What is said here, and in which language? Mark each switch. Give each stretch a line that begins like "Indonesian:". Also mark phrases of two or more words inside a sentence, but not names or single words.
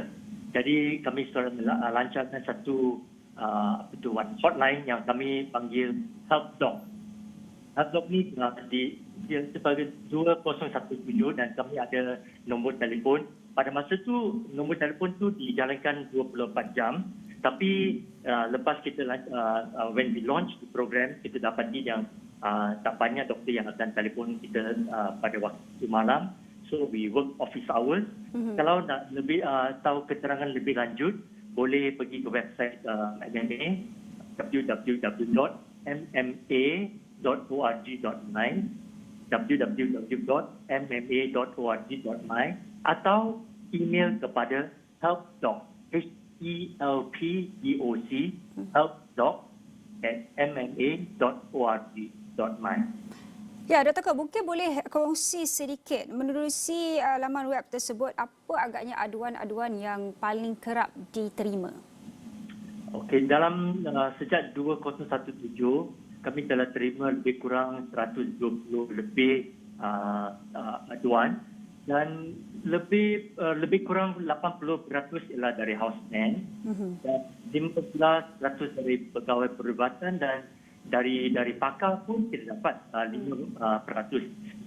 Malay: Jadi kami sudah lancarkan satu hotline yang kami panggil Help Doc. Help Doc ni dia sebagai 2017 dan kami ada nombor telefon. Pada masa tu nombor telefon tu dijalankan 24 jam. Tapi lepas kita
English: when we launch the program,
Malay: kita dapati yang tak banyak doktor yang akan telefon kita pada waktu malam.
English: So we work office hours.
Malay: Kalau nak lebih tahu keterangan lebih lanjut, boleh pergi ke website MMA www.mma.org.my www.mma.org.my atau email kepada helpdoc HELPDOC helpdoc@mma.org.my. Ya, Dr. Ko, mungkin boleh kongsi sedikit menerusi laman web tersebut, apa agaknya aduan-aduan yang paling kerap diterima? Okey, dalam sejak 2017 kami telah terima lebih kurang 120 lebih aduan dan lebih kurang 80% ialah dari houseman dan 15% dari pegawai perubatan dan dari pakar pun kita dapat 5%.